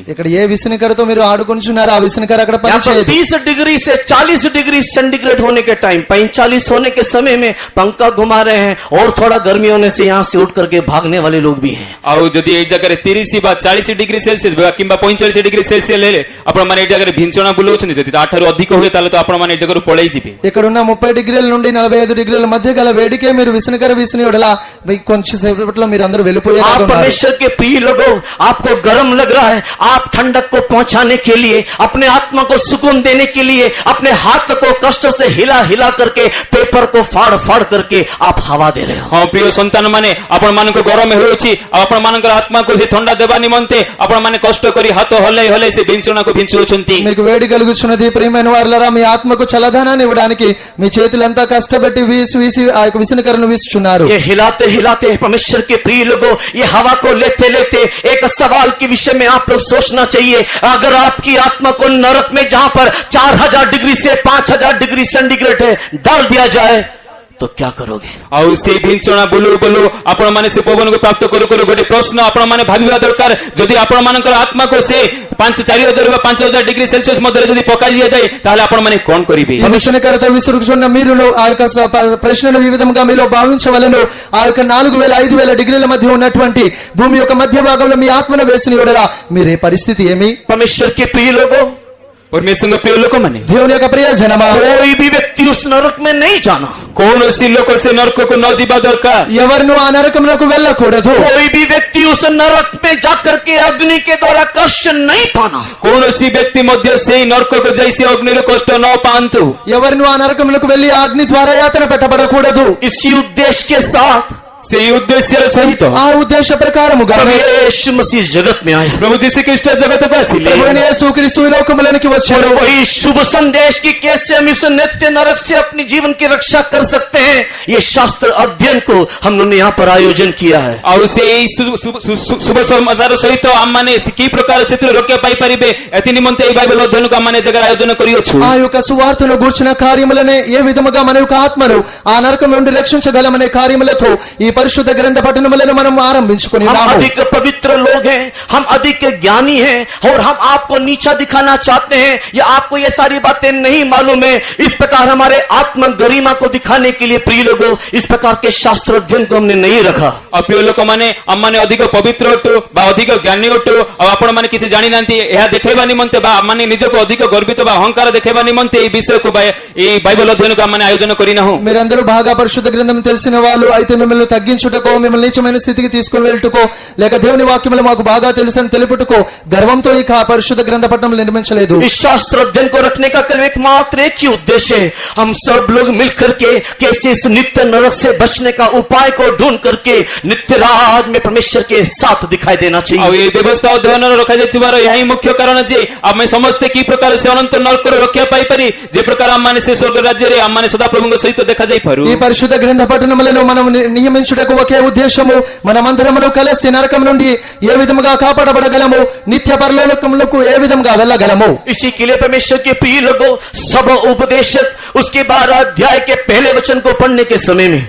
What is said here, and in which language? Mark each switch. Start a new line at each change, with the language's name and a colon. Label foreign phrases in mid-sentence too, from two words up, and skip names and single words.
Telugu: ఇక్కడ ఏ విసనకరతో మీరు ఆడుకుంటున్నారో ఆ విసనకర అక్కడ
Hindi: यहाँ पर
Telugu: పనిచేయదు.
Hindi: 30 डिग्री से 40
English: degree centigrade
Hindi: होने के टाइम, 45 होने के समय में पंखा घुमा रहे हैं, और थोड़ा गर्मी होने से यहाँ से उठ करके भागने वाले लोग भी हैं।
Odia: ଆଉ ଯଦି ଏଇ ଜାଗାରେ 30 ବା 40
English: degree Celsius
Odia: କିମ୍ବା 45
English: degree Celsius
Odia: ହେଲେ ଆପଣ ମାନେ ଏଇ ଜାଗାରେ ଭିଞ୍ଚଣା ବୁଲଉଛନ୍ତି, ଯଦି ତାଠାରୁ ଅଧିକ ହୁଏ ତାହେଲେ ତ ଆପଣ ମାନେ ଏ ଜାଗାରୁ ପଳେଇ ଯିବେ।
Telugu: ఇక్కడున్న 30 డిగ్రీల నుండి 45 డిగ్రీల మధ్య గల వేడికే మీరు విసనకర విసిన యెడల కొంచెం సేపట్లో మీరు అందరూ
Hindi: आप
Telugu: వెళ్ళిపోయారు.
Hindi: परमेश्वर के प्रिय लोगों, आपको गर्म लग रहा है, आप ठंडक को पहुंचाने के लिए, अपने आत्मा को सुकून देने के लिए अपने हाथ को कष्ट से हिला हिला करके, पेपर को फाड़ फाड़ करके आप हवा दे रहे हो।
Odia: ହଁ ପ୍ରିୟ ସନ୍ତାନ ମାନେ, ଆପଣ ମାନଙ୍କୁ ଗରମ ହେଉଛି, ଆପଣ ମାନଙ୍କର ଆତ୍ମାକୁ ସେ ଥଣ୍ଡା ଦେବା ନିମନ୍ତେ ଆପଣ ମାନେ କଷ୍ଟ କରି ହାତ ହଲେଇ ହଲେଇ ସେ ଭିଞ୍ଚଣାକୁ ଭିଞ୍ଚୁଅଛନ୍ତି।
Telugu: మీకు వేడి కలుగుతున్నది. ప్రియమైన వారలారా, మీ ఆత్మకు చల్లదనాన్ని ఇవ్వడానికి మీ చేతులంతా కష్టపెట్టి వీసి వీసి ఆ యొక్క విసనకరను వీస్తున్నారు.
Hindi: ये हिलाते हिलाते परमेश्वर के प्रिय लोगों, ये हवा को लेते लेते एक सवाल के विषय में आप लोग सोचना चाहिए। अगर आपकी आत्मा को नरक में जहां पर 4000 डिग्री से 5000
English: degree centigrade
Hindi: है डाल दिया जाए तो क्या करोगे?
Odia: ଆଉ ସେ ଭିଞ୍ଚଣା ବୁଲୁ ବୁଲୁ ଆପଣ ମାନେ ସେ ପବନକୁ ପ୍ରାପ୍ତ କରୁ କରୁ ଗୋଟେ ପ୍ରଶ୍ନ ଆପଣ ମାନେ ଭାବିବା ଦରକାର, ଯଦି ଆପଣ ମାନଙ୍କର ఆత్మకు ସେ 4000 ବା 5000
English: degree Celsius
Odia: ମଧ୍ୟରେ ଯଦି పకాଇ ଦିଆଯାଏ ତାହେଲେ ଆପଣ ମାନେ କଣ କରିବେ?
Telugu: ఈ విసనకరతో విసురుచున్న మీరును ఆ యొక్క ప్రశ్నను ఈ విధంగా మీలో భావించవలను. ఆ యొక్క 4000-5000 డిగ్రీల మధ్య ఉన్నటువంటి భూమి యొక్క మధ్య భాగంలో మీ ఆత్మను వేసిన యెడల మీరే పరిస్థితి ఏమి?
Hindi: परमेश्वर के प्रिय लोगों,
Odia: ପରମେଶ୍ୱରଙ୍କ ପ୍ରିୟ ଲୋକମାନେ,
Telugu: దేవుని యొక్క ప్రియజనమా,
Hindi: कोई भी व्यक्ति उस नरक में नहीं जाना।
Odia: କୌଣସି ଲୋକ ସେ ନରକକୁ ନ ଯିବା ଦରକାର।
Telugu: ఎవరిను ఆ నరకమునకు వెళ్ళకూడదు.
Hindi: कोई भी व्यक्ति उस नरक में जाकर के अग्नि के द्वारा कष्ट नहीं पाना।
Odia: କୌଣସି ବ୍ୟକ୍ତି ମଧ୍ୟ ସେଇ ନରକକୁ ଯାଇ ସେ ଅଗ୍ନିର କଷ୍ଟ ନ ପାଆନ୍ତୁ।
Telugu: ఎవరిను ఆ నరకమునకు వెళ్లి ఆ అగ్ని ద్వారా యాతన పెట్టబడకూడదు.
Hindi: इसी उद्देश्य के साथ
Odia: ସେଇ ଉଦ୍ଦେଶ୍ୟର ସହିତ
Telugu: ఆ ఉద్దేశ ప్రకారముగా
Hindi: प्रभु यीशु मसीह जगत में आए।
Odia: ପ୍ରଭୁ ଯୀଶୁଖ୍ରୀଷ୍ଟ ଜଗତକୁ ଆସିଲେ।
Telugu: ప్రభువైన యేసుక్రీస్తు ఈ లోకములోనికి
Hindi: और
Telugu: వచ్చారు.
Hindi: वही शुभ संदेश की कैसे हम इस नित्य नरक से अपनी जीवन की रक्षा कर सकते हैं, ये शास्त्र अध्ययन को हम लोगों ने यहाँ पर आयोजन किया है।
Odia: ଆଉ ସେଇ ଶୁଭ ସମାଚାର ସହିତ ଆମମାନେ କି ପ୍ରକାର ସେଥିରୁ ରକ୍ଷା ପାଇପାରିବେ, ଏଥି ନିମନ୍ତେ ଏହି ବାଇବେଲ ଅଧ୍ୟୟନକୁ ଆମମାନେ ଜାଗାରେ ଆୟୋଜନ କରିଅଛୁ।
Telugu: ఆ యొక్క సువార్తను గూర్చిన కార్యములనే ఏ విధముగా మన యొక్క ఆత్మను ఆ నరకం నుండి రక్షించగలమనే కార్యములతో ఈ పరిశుద్ధ గ్రంథ పఠనములను మనం ఆరంభించుకుని
Hindi: हम
Telugu: ఉన్నాము.
Hindi: अधिक पवित्र लोग हैं, हम अधिक ज्ञानी हैं, और हम आपको नीचा दिखाना चाहते हैं, या आपको ये सारी बातें नहीं मालूम है। इस प्रकार हमारे आत्म गरिमा को दिखाने के लिए प्रिय लोगों, इस प्रकार के शास्त्र अध्ययन को हमने नहीं रखा।
Odia: ଆଉ ପ୍ରିୟ ଲୋକମାନେ, ଆମମାନେ ଅଧିକ ପବିତ୍ର ଅଟୁ ବା ଅଧିକ ଜ୍ଞାନୀ ଅଟୁ, ଆଉ ଆପଣମାନେ କିଛି ଜାଣିନାହାନ୍ତି ଏହା ଦେଖାଇବା ନିମନ୍ତେ ବା ଆମମାନେ ନିଜକୁ ଅଧିକ ଗର୍ବିତ ବା ଅହଙ୍କାର ଦେଖାଇବା ନିମନ୍ତେ ଏହି ବିଷୟକୁ ଏହି ବାଇବେଲ ଅଧ୍ୟୟନକୁ ଆମମାନେ ଆୟୋଜନ କରିନାହୁଁ।
Telugu: మీరందరూ బాగా పరిశుద్ధ గ్రంథం తెలిసిన వాళ్ళు అయితే మిమ్మల్ని తగ్గించుటకో, మిమ్మల్ని నీచమైన స్థితికి తీసుకుని వెళ్ళుటకో, లేక దేవుని వాక్యములు మాకు బాగా తెలుసని తెలుపుటకో గర్వంతో ఈ పరిశుద్ధ గ్రంథ పఠనం నిర్మించలేదు.
Hindi: इस शास्त्र अध्ययन को रखने का केवल एकमात्र एक ही उद्देश्य है, हम सब लोग मिलकर के कैसे इस नित्य नरक से बचने का उपाय को ढूंढ करके नित्य राज में परमेश्वर के साथ दिखाई देना
Odia: ଆଉ
Hindi: चाहिए।
Odia: ଏହି ବ୍ୟବସ୍ଥା ଅଧ୍ୟୟନର ରଖାଯାଇଥିବାର ଏହା ହିଁ ମୁଖ୍ୟ କାରଣ ଯେ ଆମେ ସମସ୍ତେ କି ପ୍ରକାର ସେ ଅନନ୍ତ ନରକରୁ ରକ୍ଷା ପାଇପାରି, ଯେ ପ୍ରକାର ଆମମାନେ ସେ ସ୍ୱର୍ଗ ରାଜ୍ୟରେ ଆମମାନେ ସଦାପ୍ରଭୁଙ୍କ ସହିତ ଦେଖାଯାଇପାରୁ।
Telugu: ఈ పరిశుద్ధ గ్రంథ పఠనములను మనం నియమించుటకు ఒకే ఉద్దేశము, మనమందరమును కలిసి నరకం నుండి ఏ విధముగా కాపాడబడగలము, నిత్య పరలోకములకు ఏ విధముగా వెళ్ళగలము।
Hindi: इसी के लिए परमेश्वर के प्रिय लोगों, सब उपदेशक उसके 12 अध्याय के पहले वचन को पढ़ने के समय में